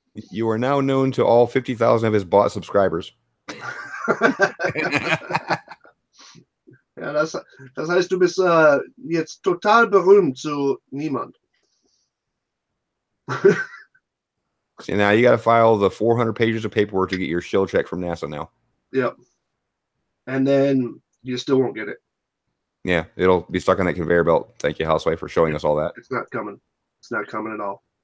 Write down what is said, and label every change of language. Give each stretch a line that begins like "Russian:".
English: You are now known to all 50,000 of his bot subscribers. Yeah,
German: Ja, das heißt, du bist jetzt total berühmt zu niemand.
English: So now you got to file the 400 pages of paperwork to get your shield check from NASA now. Yep. And then you still won't get it. Yeah, it'll be stuck on that conveyor belt. Thank you, housewife, for showing us all that. It's not coming. It's not coming at all.